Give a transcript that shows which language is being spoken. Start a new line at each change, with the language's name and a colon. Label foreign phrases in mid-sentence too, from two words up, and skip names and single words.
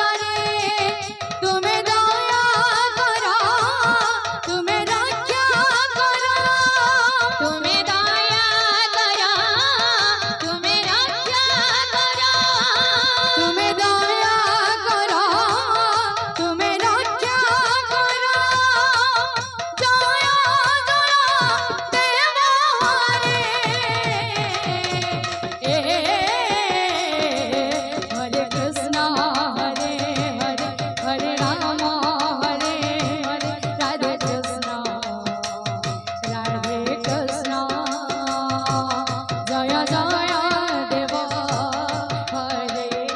Hindi: रे तुम्हें दया करा तुम्हें रक्षा करा तुम्हें दया करा तुम्हें रक्षा करा तुम्हें दया करा तुम्हें रक्षा करा जया जया देव
Sanskrit: हरे कृष्ण हरे हरे हरे राम हरे हरे राधे कृष्ण राधे कृष्ण जय जय देव हरे